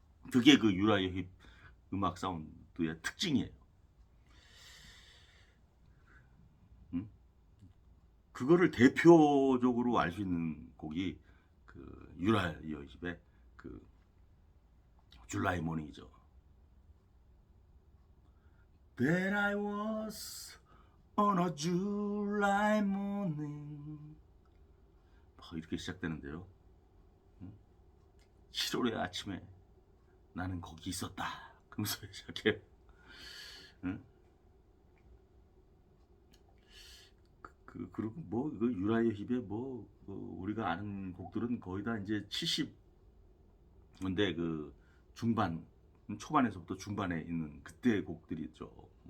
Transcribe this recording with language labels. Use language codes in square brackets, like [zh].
[ko] 그게 유라이어 힙 음악 사운드의 특징이에요. 그거를 대표적으로 알 수 있는 곡이 유라이어 힙의 줄라이 모닝이죠. [en] That I was on a July morning. [ko] 이렇게 시작되는데요. 7월의 아침에 나는 거기 있었다. 그러면서 시작해요. 그리고 유라이어 힙의 우리가 아는 곡들은 거의 다 이제 70년대 중반, 초반에서부터 중반에 있는 그때의 곡들이 있죠.